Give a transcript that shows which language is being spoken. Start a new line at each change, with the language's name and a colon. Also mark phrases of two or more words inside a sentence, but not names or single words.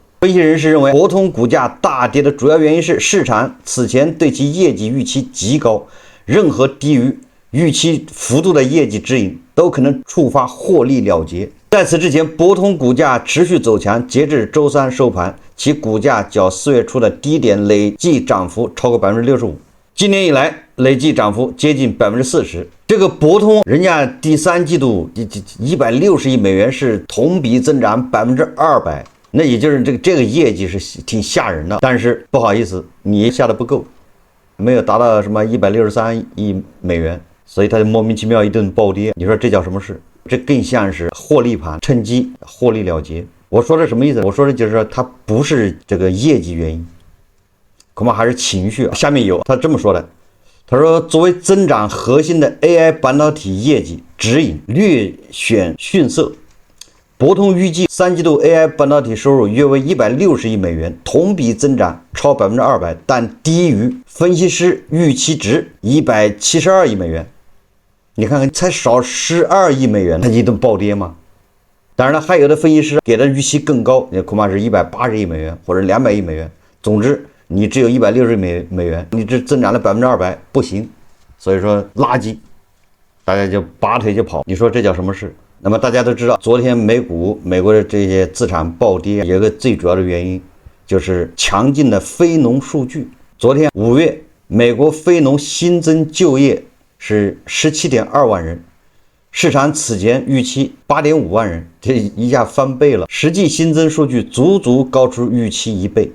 Chinese: 分析人士認為，博通股價大跌的主要原因是市場此前對其業績預期極高，任何低於預期幅度的業績指引都可能觸發獲利了結。在此之前，博通股價持續走強，截至周3收盤，其股價較4月初的低點累計漲幅超過65%，今年以來累計漲幅接近40%。這個博通人家第3季度160億美元是同比增長200%。那也就是這個業績是挺嚇人的，但是不好意思，你下的不夠，沒有達到什麼163億美元，所以它就莫名其妙一頓暴跌。你說這叫什麼事？這更像是獲利盤，趁機獲利了結。我說的什麼意思？我說的就是說它不是這個業績原因，恐怕還是情緒。下面有他這麼說的，他說作為增長核心的 AI 半導體業績指引略顯遜色。博通預計3季度 AI 半導體收入約為160億美元，同比增長超200%，但低於分析師預期值172億美元。你看看，才少12億美元，它一頓暴跌嗎？當然了，還有的分析師給的預期更高，也恐怕是180億美元或者200億美元。總之，你只有160億美元，你只增長了200%，不行。所以說垃圾，大家就拔腿就跑。你說這叫什麼事？那麼大家都知道，昨天美國的这些資產暴跌，有一個最主要的原因，就是強勁的非農數據。昨天5月，美國非農新增就業是17.2萬人， 市場此前預期8.5萬人，這一下翻倍了，實際新增數據足足高出預期1倍。